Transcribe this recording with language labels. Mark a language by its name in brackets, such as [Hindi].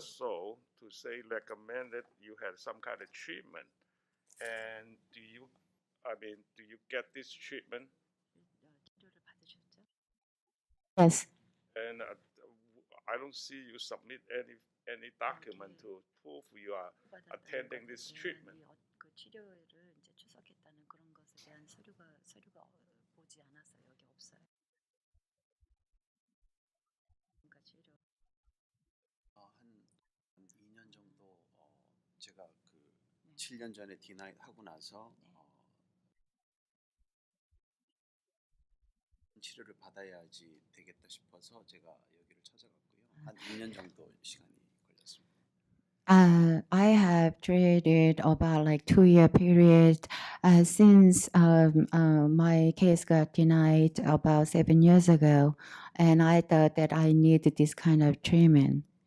[English] So to say recommended you had some kind of treatment. And do you get this treatment? Yes. And I don't see you submit any document to prove you are attending this treatment. [Korean] 그 치료를 이제 출석했다는 그런 것에 대한 서류가 보지 않았어요. 여기 없어요. 그러니까 치료 한 2년 정도 제가 그 7년 전에 디나이 하고 나서 치료를 받아야지 되겠다 싶어서 제가 여기를 찾아갔고요. 한 2년 정도 시간이 걸렸습니다. [English] I have treated about like 2-year period since my case got denied about 7 years ago, and I thought that I needed this kind of treatment.